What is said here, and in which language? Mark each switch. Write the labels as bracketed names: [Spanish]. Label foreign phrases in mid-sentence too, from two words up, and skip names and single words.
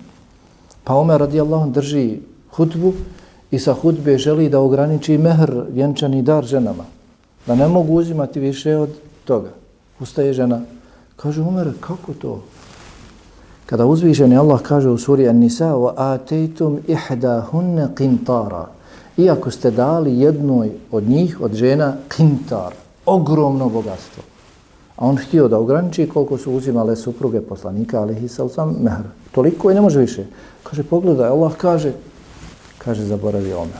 [Bosnian] Pa Omer [Arabic] رضي الله عنه [Bosnian] drži hutbu i sa hutbe želi da ograniči mehr, vjenčani dar ženama. Da ne mogu uzimati više od toga. Ustaje žena. Kaže Omer, kako to? Kada uzvišeni Allah kaže u suri An-Nisa [Arabic] وَآتَيْتُمْ إِحْدَاهُنَّ قِنْتَارًا, [Bosnian] iako ste dali jednoj od njih, od žena, kintar, ogromno bogatstvo. A on htio da ograniči koliko su uzimale supruge poslanika, [Arabic] عليه السلام, [Bosnian] mehr. Toliko i ne može više. Kaže, pogledaj, Allah kaže, zaboravi Omer.